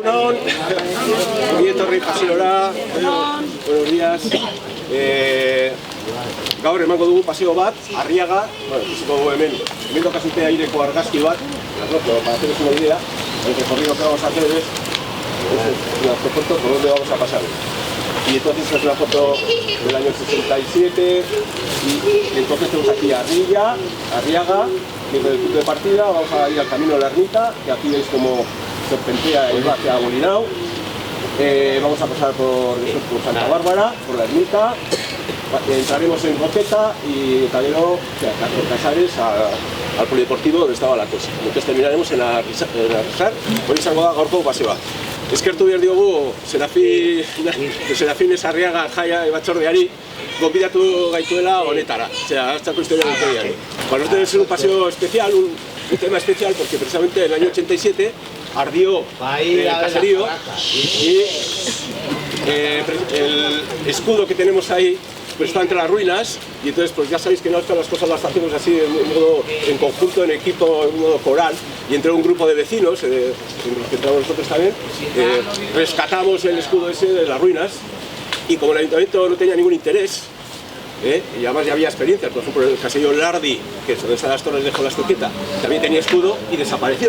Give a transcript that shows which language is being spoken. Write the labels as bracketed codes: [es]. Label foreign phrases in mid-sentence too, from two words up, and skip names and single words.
[eu] Egunon, Etorri Pasiora, [es] buenos días. [eu] Gaur emango dugu paseo bat, Arriaga, bueno, ikusiko dugu hemen daukazutea aireko argazki bat, [es] para haceros una idea, el recorrido que vamos a hacer es una foto por donde vamos a pasar. Y entonces es una foto del año 67, y entonces tenemos aquí Arriaga, que es el punto de partida. Vamos a ir al camino de la ermita, que aquí veis como serpentea y va hacia Bolinao. Vamos a pasar por Santa Bárbara, por la ermita, entraremos en Roqueta y también por Casares al polideportivo donde estaba la cosa. Entonces terminaremos en Arrisar, [eu] hori izango da gaurko paseoa. Eskertu behar diogu Serafines Arriaga jaia batzordeari gonbidatu gaituela honetara, hartzako historia guztiari. [es] Para nosotros es un paseo especial, un tema especial, porque precisamente en el año 87 ardió el caserío y el escudo que tenemos ahí pues está entre las ruinas, y entonces pues ya sabéis que no las cosas las hacemos así en conjunto, en equipo, en modo coral, y entre un grupo de vecinos, en los que entramos nosotros también, rescatamos el escudo ese de las ruinas, y como el ayuntamiento no tenía ningún interés, y además ya había experiencias, por ejemplo el caserío Lardi, que es donde están las torres de Jolastoqueta, también tenía escudo y desapareció.